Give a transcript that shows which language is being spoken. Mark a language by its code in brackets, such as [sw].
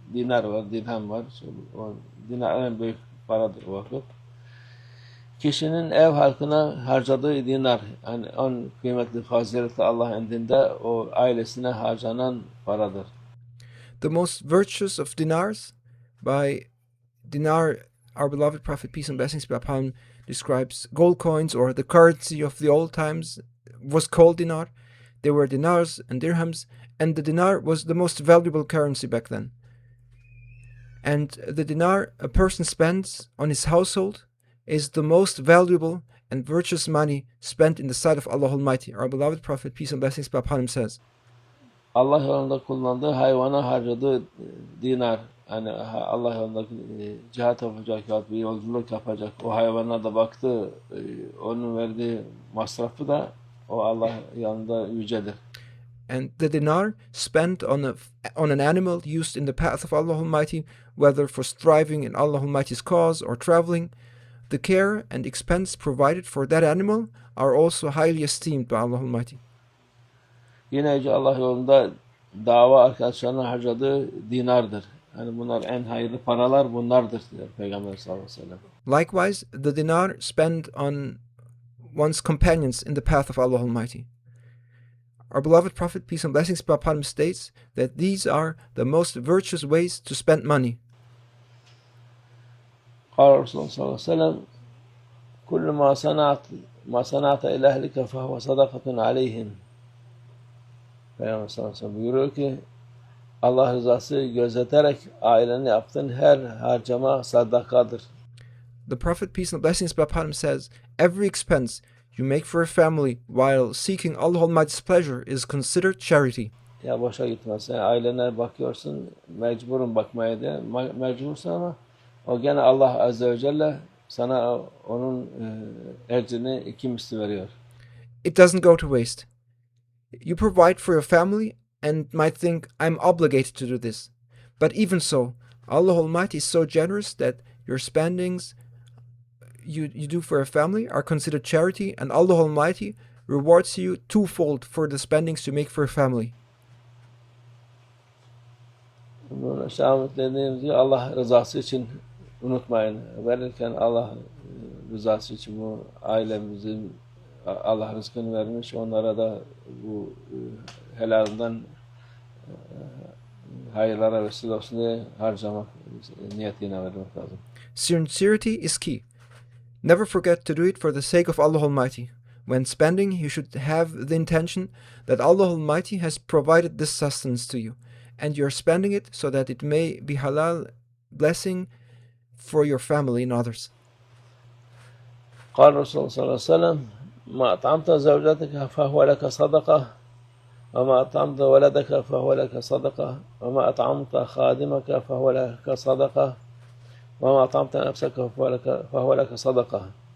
[tr] Dinar var, dirhem var. O dinar en büyük paradır o vakit. Kişinin ev halkına harcadığı dinar, yani en kıymetli faziletli Allah indinde o ailesine harcanan paradır. [en] The most virtuous of dinars By dinar, our beloved Prophet, peace and blessings be upon him, describes gold coins, or the currency of the old times was called dinar. They were dinars and dirhams, and the dinar was the most valuable currency back then. And the dinar a person spends on his household is the most valuable and virtuous money spent in the sight of Allah Almighty. Our beloved Prophet, peace and blessings be upon him, says, [tr] Allah yolunda kullandığı, hayvana harcadığı dinar. Hani Allah yolunda cihat yapacak ya bir yolculuk yapacak. O hayvana da baktı, onun verdiği masrafı da o Allah yanında yücedir. [en] And the dinar spent on an animal used in the path of Allah Almighty, whether for striving in Allah Almighty's cause or traveling, the care and expense provided for that animal are also highly esteemed by Allah Almighty. [tr] Yine Yüce Allah yolunda dava arkadaşlarına harcadığı dinardır. Hani bunlar en hayırlı paralar bunlardır diyor Peygamber sallallahu aleyhi ve sellem. [en] Likewise, the dinar spent on one's companions in the path of Allah Almighty. Our beloved Prophet, peace and blessings be upon him, states that these are the most virtuous ways to spend money. [ar] قال [tr] Resulullah sallallahu aleyhi ve sellem [ar] kullu ma sanata ila ehlike fehuve sadakatun aleyhim. [tr] Peygamber sallallahu aleyhi ve sellem buyuruyor ki Allah rızası gözeterek ailene yaptığın her harcama sadakadır. [en] The Prophet, peace and blessings be upon him, says, every expense you make for a family while seeking Allah Almighty's pleasure is considered charity. [tr] Ya boşa gitmez. Sen ailene bakıyorsun, mecburun bakmaya diye. Mecbursun ama o gene Allah Azze ve Celle sana onun ecrini iki misli veriyor. [en] It doesn't go to waste. You provide for your family and might think, I'm obligated to do this. But even so, Allah Almighty is so generous that your spendings you do for a family are considered charity, and Allah Almighty rewards you twofold for the spendings you make for a family. [tr] Bunu Şahmet dediğimiz gibi Allah rızası için unutmayın. Verirken Allah rızası için bu ailemizin Allah rızkını vermiş. Onlara da bu helalinden hayırlara vesile olsun diye harcamak niyetiyle vermek lazım. [en] Sincerity is key. Never forget to do it for the sake of Allah Almighty. When spending, you should have the intention that Allah Almighty has provided this sustenance to you, and you are spending it so that it may be halal blessing for your family and others. [ar] قال رسول الله صلى الله عليه وسلم ما أطعمت زوجتك فهو لك صدقة وما أطعمت ولدك فهو لك صدقة وما أطعمت خادمك فهو لك صدقة وما أطعمت نفسك فهو لك صدقة.